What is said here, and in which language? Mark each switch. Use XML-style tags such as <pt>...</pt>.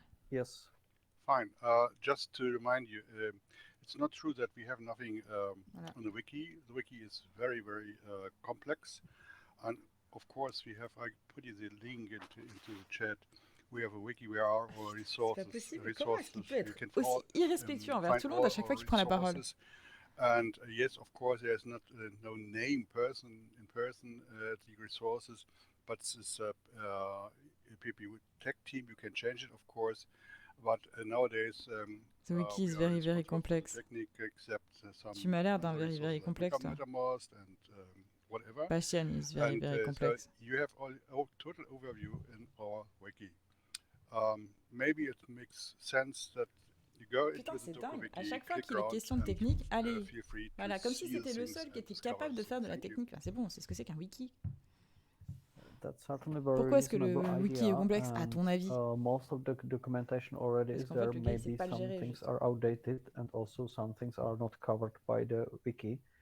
<en>Yes. Fine. Just to remind you, it's not true that we have nothing on the wiki. The wiki is very, very complex, and of course we have. I put you the link into the chat. We have a wiki where are our resources.</en> <fr>Comment est-ce qu'il peut être aussi irrespectueux envers tout le monde à chaque fois qu'il prend la parole?</fr> <en>And yes, of course, there's not no name person in person the resources, but this PP tech team you can change it, of course. But nowadays, the wiki is very, very complex.</en> <fr>Tu m'as l'air d'un</fr> <en>very, very complex,</en> <fr>toi.</fr> <en>Bastian is very, very complex. So you have all total overview in our wiki. Maybe it makes sense that you go into the</en> <fr>dingue.</fr> <en>wiki.</en> <fr>À chaque fois qu'il est question de technique, allez, voilà, comme si c'était le seul qui était capable de faire de la technique. C'est bon, c'est ce que c'est qu'un wiki. Pourquoi est-ce que le wiki est complexe, à ton avis?</fr> <en>Most of the documentation already is there. Maybe some things are outdated, and also some things are not covered by the wiki.</en>